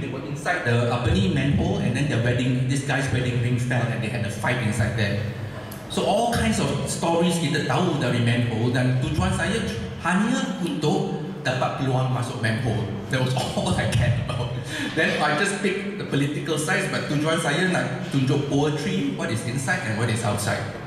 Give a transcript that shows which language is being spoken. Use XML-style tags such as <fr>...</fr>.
<en>They were inside the manhole, and then this guy's wedding ring fell, and they had a fight inside there. So all kinds of stories</en> <ms>kita tahu dari manhole, dan tujuan saya hanya untuk dapat peluang masuk manhole.</ms> <en>That was all I cared about. Then I just picked the political side, but</en> <ms>tujuan saya nak tunjuk</ms> <en>poetry, what is inside and what is outside.</en>